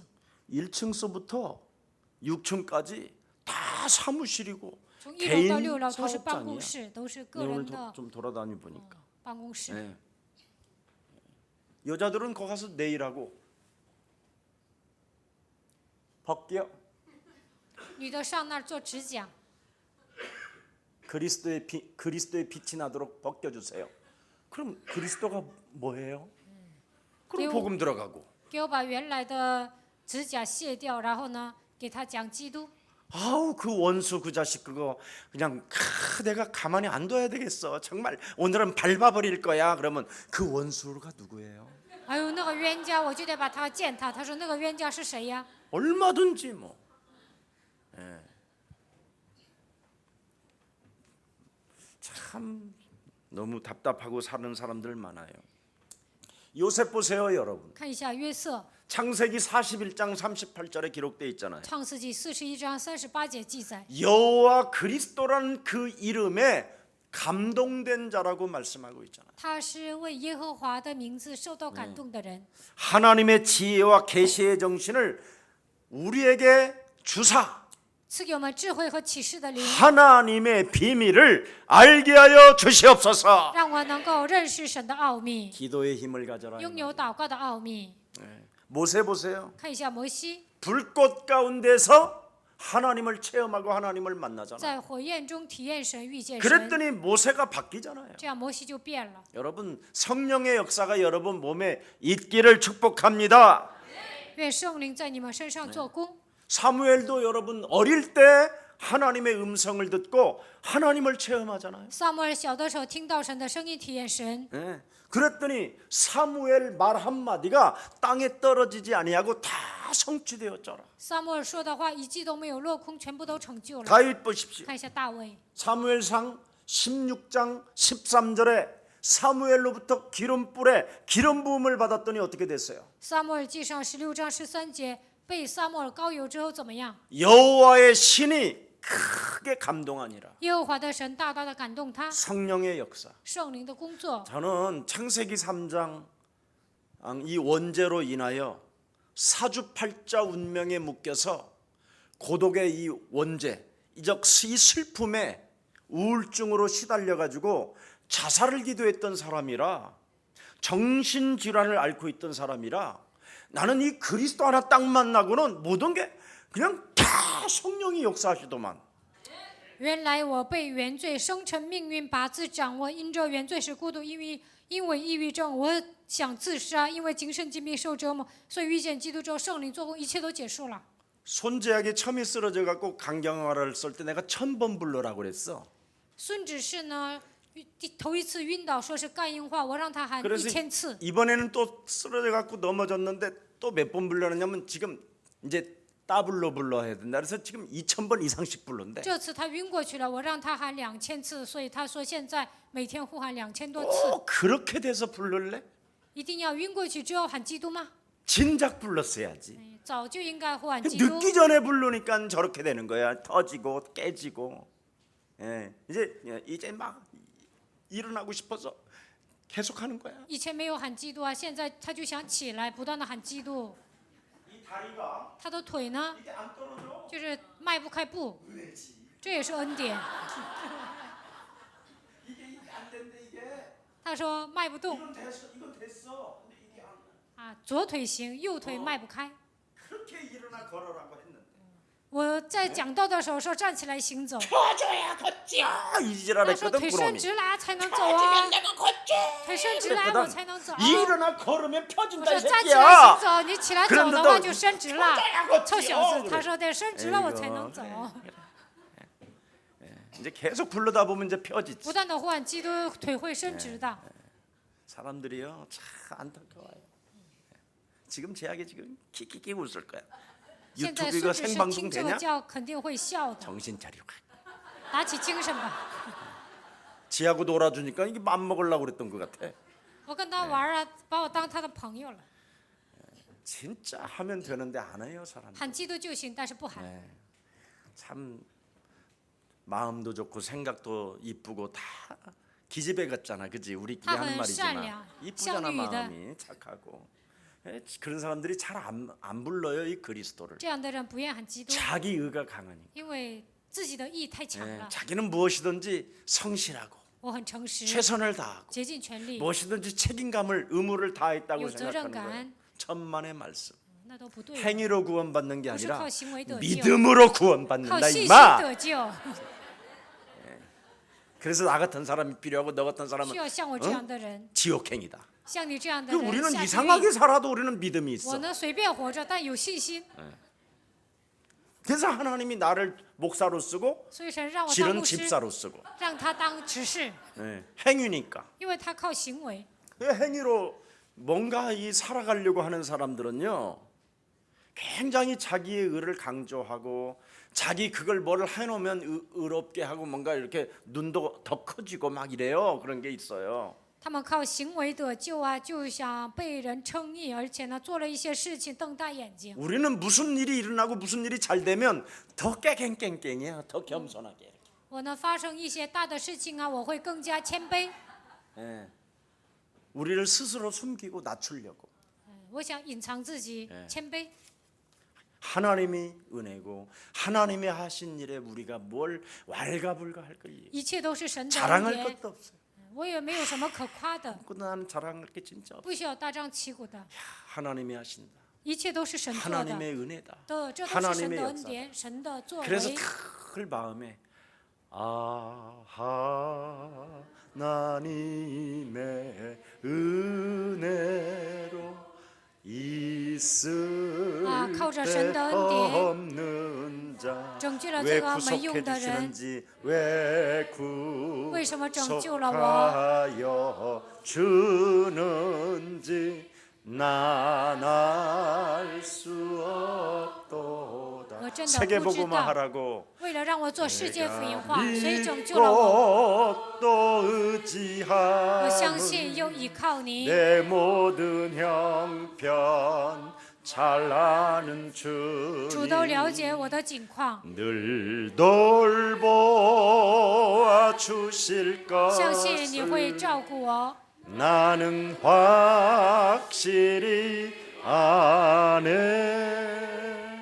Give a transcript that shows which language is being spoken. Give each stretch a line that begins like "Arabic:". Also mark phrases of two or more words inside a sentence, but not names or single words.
Korean: 1층서부터 6층까지 다 사무실이고
Chinese: 从1楼
Korean: 개인
Chinese: 到6楼都是办
Korean: 사업장이야.
Chinese: 公室，都是
Korean: 네,
Chinese: 个
Korean: 오늘
Chinese: 人的
Korean: 좀 돌아다니 보니까.
Chinese: 办公室。
Korean: 네. 여자들은 거기 가서 네일하고 벗겨.
Chinese: 女的上那儿做指甲，
Korean: 그리스도의 빛이 나도록 벗겨주세요. 그럼 그리스도가 뭐예요? 그럼 배우- 복음 들어가고.
Chinese: 给我把原来的指甲卸掉，然后呢，给他讲基督。
Korean: 아우 그 원수 그 자식 그거 그냥 내가 가만히 안 둬야 되겠어. 정말 오늘은 밟아버릴 거야. 그러면 그 원수가 누구예요?
Chinese: 哎呦，那个冤家，我就得把他践踏。他说那个冤家是谁呀？
Korean: 얼마든지 뭐. 참 너무 답답하고 사는 사람들 많아요. 요셉 보세요, 여러분.
Chinese: 看一下约瑟，
Korean: 창세기 41장 38절에 기록되어 있잖아요.
Chinese: 创世纪41章38节记载，
Korean: 여호와 그리스도라는 그 이름에 감동된 자라고 말씀하고 있잖아요.
Chinese: 他是为耶和华的名字受到感动的人。
Korean: 하나님의 지혜와 계시의 정신을 우리에게 주사
Chinese: 赐给我们智慧和启示的灵，
Korean: 하나님의 비밀을 알게 하여 주시옵소서.
Chinese: 让我能够认识神的奥秘，
Korean: 기도의 힘을 가져라.
Chinese: 拥有祷告的奥秘。
Korean: 모세 보세요.
Chinese: 看一下摩西，
Korean: 불꽃 가운데서 하나님을 체험하고 하나님을 만나잖아요.
Chinese: 在火焰中体验神，遇见神，
Korean: 그랬더니 모세가 바뀌잖아요.
Chinese: 这样摩西就变了。
Korean: 여러분 성령의 역사가 여러분 몸에 있기를 축복합니다.
Chinese: 愿圣灵在你们身上做工。
Korean: 사무엘도 여러분 어릴 때 하나님의 음성을 듣고 하나님을 체험하잖아요.
Chinese: 撒母耳小的时候听到神的声音，体验神。
Korean: 예. 그랬더니 사무엘 말 한마디가 땅에 떨어지지 아니하고 다 성취되었더라.
Chinese: 撒母耳说的话一句都没有落空，全部都成就了。
Korean: 다윗 보십시오.
Chinese: 看一下大卫，
Korean: 사무엘상 16장 13절에 사무엘로부터 기름불에 기름 부음을 받았더니 어떻게 됐어요?
Chinese: 撒母耳记上16章13节，被撒母耳膏油之后怎么样？
Korean: 여호와의 신이 크게 감동하니라.
Chinese: 耶和华的神大大的感动他，
Korean: 성령의 역사.
Chinese: 圣灵的工作。
Korean: 저는 창세기 3장 이 원죄로 인하여 사주팔자 운명에 묶여서 고독의 이 원죄, 이 슬픔에 우울증으로 시달려 가지고 자살을 기도했던 사람이라, 정신질환을 앓고 있던 사람이라, 나는 이 그리스도 하나 딱 만나고는 모든 게 그냥 다 성령이 역사하시더만.
Chinese: 原来我被原罪生成命运把自掌握，因着原罪是孤独，因为抑郁症，我想自杀，因为精神疾病受折磨，所以遇见基督之后，圣灵做工，一切都结束了。
Korean: 손재학이 처음에 쓰러져 갖고 강경화를 쓸 때 내가 1000번 불러라고 그랬어.
Chinese: 孙子是呢，头一次晕倒，说是肝硬化，我让他喊
Korean: 그래서
Chinese: 1000次。
Korean: 이번에는 또 쓰러져 갖고 넘어졌는데 또 몇 번 불러느냐면 지금 이제 더블로 불러야 된다. 그래서 지금 2000번 이상씩 부른대.
Chinese: 这次他晕过去了，我让他喊2000次，所以他说现在每天呼喊2000多次。
Korean: 그렇게 돼서 부를래?
Chinese: 一定要晕过去之后喊基督吗？
Korean: 진작 불렀어야지.
Chinese: 哎早就应该呼喊基督。
Korean: 늦기 전에 부르니까 저렇게 되는 거야. 터지고 깨지고. 예, 이제 막 일어나고 싶어서 계속하는 거야.
Chinese: 以前没有喊基督啊，现在他就想起来，不断的喊基督。
Korean: 이 다리가
Chinese: 他的腿呢，
Korean: 이게 안 떨어져.
Chinese: 就是迈不开步，
Korean: 은혜지.
Chinese: 这也是恩典。
Korean: 이게 안 된대 이게.
Chinese: 他说迈不动
Korean: 이건 됐어. 근데 이게 안.
Chinese: 啊，左腿行，右腿迈不开。
Korean: 그렇게 일어나 걸어라고 했는데.
Chinese: 我在讲道的时候说站起来行走，
Korean: 펴줘야 걷지. 이 지랄
Chinese: 他说
Korean: 했거든
Chinese: 腿伸
Korean: 부러니.
Chinese: 直了才能走啊，
Korean: 내가 걷지.
Chinese: 腿伸直了我才能走。
Korean: 일어나 걸으면
Chinese: 我
Korean: 펴진다 이
Chinese: 说站起来行
Korean: 새끼야.
Chinese: 走，你起来走的话就伸直了。
Korean: 걷지.
Chinese: 臭小
Korean: 어,
Chinese: 子，
Korean: 그래.
Chinese: 他说得伸直了我才能走。
Korean: 이제 계속 부르다 보면 이제 펴지지.
Chinese: 不断的呼喊基督，腿会伸直的。
Korean: 사람들이요 참 안타까워요. 지금 제약이 지금 키키키 웃을 거야.
Chinese: 现在
Korean: 유튜브
Chinese: 孙
Korean: 이거
Chinese: 子是
Korean: 생방송
Chinese: 听这个
Korean: 되냐?
Chinese: 教肯定会笑的，
Korean: 정신 차려.
Chinese: 打起精神吧。
Korean: 지하고 놀아주니까 이게 맘 먹으려고 그랬던 것 같아.
Chinese: 我跟他玩啊，把我当他的朋友了。
Korean: 진짜 하면 되는데 안 해요 사람.
Chinese: 喊基督就行，但是不喊。
Korean: 참 마음도 좋고 생각도 이쁘고 다 기집애 같잖아, 그지? 우리끼리 다 하는 말이지만
Chinese: 善良,
Korean: 이쁘잖아
Chinese: 相遇的。
Korean: 마음이 착하고. 그런 사람들이 잘 안 불러요 이 그리스도를.
Chinese: 这样的人不愿喊基督，
Korean: 자기 의가 강하니.
Chinese: 因为自己的意太强了。
Korean: 자기는 무엇이든지 성실하고
Chinese: 我很诚实，
Korean: 최선을 다하고
Chinese: 竭尽全力，
Korean: 무엇이든지 책임감을 의무를 다했다고 요 생각하는 거예요.
Chinese: 责任感。
Korean: 천만의 말씀.
Chinese: 那都不对，
Korean: 행위로 구원받는 게
Chinese: 不是
Korean: 아니라
Chinese: 靠行为得救，
Korean: 믿음으로
Chinese: 靠
Korean: 구원받는다
Chinese: 信心
Korean: 이마.
Chinese: 得救。
Korean: 그래서 나 같은 사람이 필요하고 너 같은 사람은
Chinese: 需要像我这样的人，
Korean: 지옥행이다.
Chinese: 像你这样的
Korean: 그
Chinese: 人
Korean: 우리는
Chinese: 下地狱。
Korean: 이상하게 살아도 우리는 믿음이
Chinese: 我
Korean: 있어.
Chinese: 呢随便活着，但有信心。
Korean: 그래서 하나님이 나를 목사로 쓰고
Chinese: 所以神让我当
Korean: 질은
Chinese: 牧师，
Korean: 집사로 쓰고
Chinese: 让他当执事，
Korean: 예, 행위니까.
Chinese: 因为他靠行为。
Korean: 그 행위로 뭔가 이 살아가려고 하는 사람들은요 굉장히 자기의 의를 강조하고 자기 그걸 뭘 해놓으면 의롭게 하고 뭔가 이렇게 눈도 더 커지고 막 이래요. 그런 게 있어요.
Chinese: 他们靠行为得救啊，就想被人称义，而且呢，做了一些事情瞪大眼睛。
Korean: 우리는 무슨 일이 일어나고 무슨 일이 잘 되면 더 깨갱깽깽이야. 더 겸손하게.
Chinese: 我呢，发生一些大的事情啊，我会更加谦卑。
Korean: 예. 우리를 스스로 숨기고 낮추려고.
Chinese: 我想隐藏自己，谦卑。
Korean: 하나님이 은혜고 하나님이 하신 일에 우리가 뭘 왈가불가할 거예요.
Chinese: 一切都是神的恩
Korean: 자랑할
Chinese: 典，
Korean: 것도 없어요.
Chinese: 我也没有什么可夸的，
Korean: 나는 자랑할 게 진짜 없어요.
Chinese: 不需要大张旗鼓的，
Korean: 하나님이 하신다.
Chinese: 一切都是神做的，
Korean: 하나님의 은혜다.
Chinese: 这都是神
Korean: 하나님의
Chinese: 的恩
Korean: 역사.
Chinese: 典，神的作
Korean: 그래서
Chinese: 为。
Korean: 늘 마음에 하나님의 은혜로 있을
Chinese: 靠着神的
Korean: 데
Chinese: 恩典
Korean: 없는 자
Chinese: 拯救了
Korean: 왜
Chinese: 这个没用
Korean: 구속해
Chinese: 的人，
Korean: 주시는지 왜
Chinese: 为什么拯救了我？
Korean: 구속하여 주는지 난 알 수 없도다.
Chinese: 我真的
Korean: 세계
Chinese: 不知
Korean: 복음화
Chinese: 道，
Korean: 하라고
Chinese: 为了让我做世界福音化，谁拯救了我？
Korean: 믿고 또 의지함
Chinese: 我相信又依靠你，
Korean: 내 모든 형편 잘 아는
Chinese: 主都了
Korean: 주님
Chinese: 解我的境况，
Korean: 늘 돌보아 주실
Chinese: 相信你会
Korean: 것을
Chinese: 照顾我。
Korean: 나는 확실히 아네.